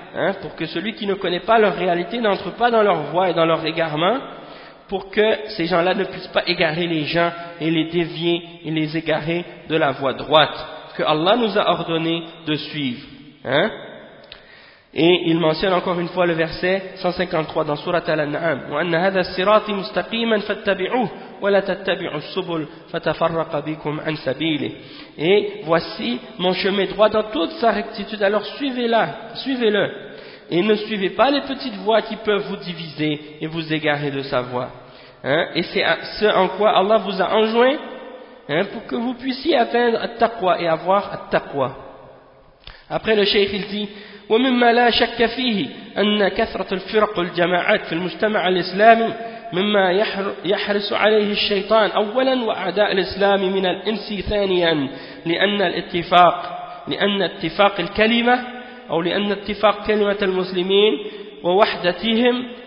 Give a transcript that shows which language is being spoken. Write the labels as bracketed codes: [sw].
[fr] Hein, pour que celui qui ne connaît pas leur réalité n'entre pas dans leur voie et dans leur égarement, pour que ces gens-là ne puissent pas égarer les gens et les dévier et les égarer de la voie droite que Allah nous a ordonné de suivre. Hein? Et il mentionne encore une fois le verset 153 dans sourate Al-An'am. [ar] « وَأَنَّ هَذَا الصِّرَاطِ مُسْتَقِيمًا فَاتَّبِعُوهُ وَلَا تَتَّبِعُوا السُّبُلَ فَتَفَرَّقَ بِكُمْ عَنْ سَبِيلِهِ » [fr] Et voici mon chemin droit dans toute sa rectitude, alors suivez-le. Et ne suivez pas les petites voies qui peuvent vous diviser et vous égarer de sa voie. Hein? Et c'est ce en quoi Allah vous a enjoint, hein, pour que vous puissiez atteindre At-Taqwa et avoir At-Taqwa. Après le cheikh, il dit, [ar] ومما لا شك فيه أن كثرة الفرق والجماعات في المجتمع الإسلامي مما يحرص عليه الشيطان أولا وأعداء الإسلام من الإنس ثانيا لأن اتفاق كلمة المسلمين ووحدتهم